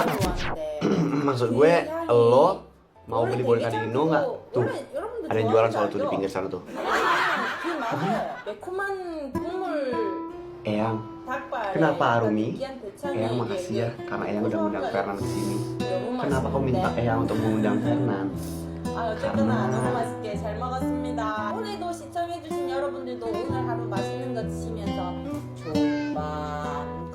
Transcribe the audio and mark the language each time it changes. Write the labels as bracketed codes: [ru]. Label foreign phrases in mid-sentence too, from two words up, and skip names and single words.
[id] Maksud gue, lo mau beli boneka di Indo nggak? Tuh, ada yang jualan soal tuh di pinggir sana tuh. Eyang, kenapa Arumi? Eyang makasih ya, karena Eyang udah ngundang Fernan ke sini. Kenapa kau minta Eyang untuk mengundang Fernan? [ko] 어쨌거나 너무 맛있게 잘 먹었습니다. 오늘도 시청해주신 여러분들도 오늘 하루 맛있는 거 드시면서 좋은 밤